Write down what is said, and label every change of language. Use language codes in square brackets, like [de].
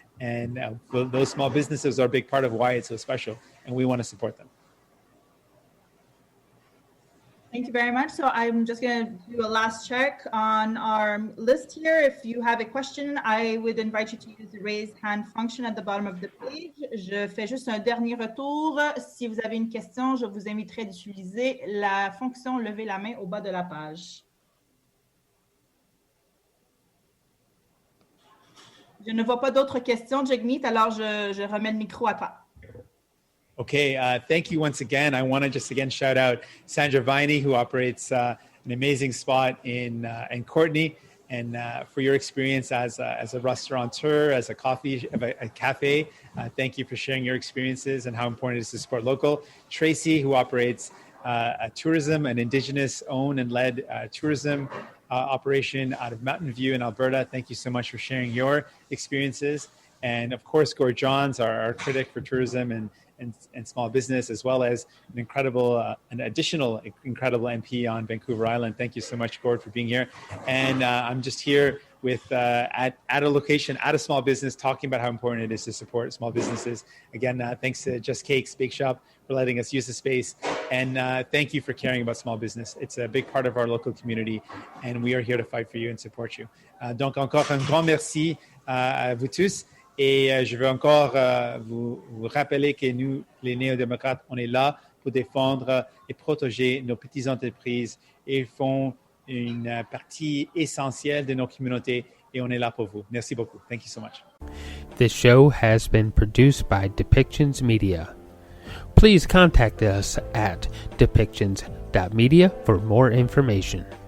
[en] And those small businesses are a big part of why it's so special. And we want to support them. Thank you very much. So I'm just going to do a last check on our list here. If you have a question, I would invite you to use the raise hand function at the bottom of the page. [fr] Je fais juste un dernier retour. Si vous avez une question, je vous inviterai d'utiliser la fonction lever la main au bas de la page. Je ne vois pas d'autres questions, Jagmeet, alors je remets le micro à toi. [en] Okay, thank you once again. I want to just again shout out Sandra Viney, who operates an amazing spot in Courtenay, and for your experience as a restaurateur, as a cafe. Thank you for sharing your experiences and how important it is to support local. Tracy, who operates a tourism, an Indigenous-owned and led tourism operation out of Mountain View in Alberta. Thank you so much for sharing your experiences. And of course, Gord Johns, our critic for tourism and small business, as well as an additional incredible MP on Vancouver Island. Thank you so much, Gord, for being here. And I'm just here with at a location, at a small business, talking about how important it is to support small businesses. Again, thanks to Just Cakes Bake Shop for letting us use the space. And thank you for caring about small business. It's a big part of our local community, and we are here to fight for you and support you. [fr] Donc encore un grand merci à vous tous. Et je veux encore vous rappeler que nous, les néo-démocrates, on est là pour défendre et protéger nos petites entreprises. Ils font une partie essentielle de nos communautés et on est là pour vous. Merci beaucoup. [en] Thank you so much. This show has been produced by Depictions Media. Please contact us at depictions.media for more information.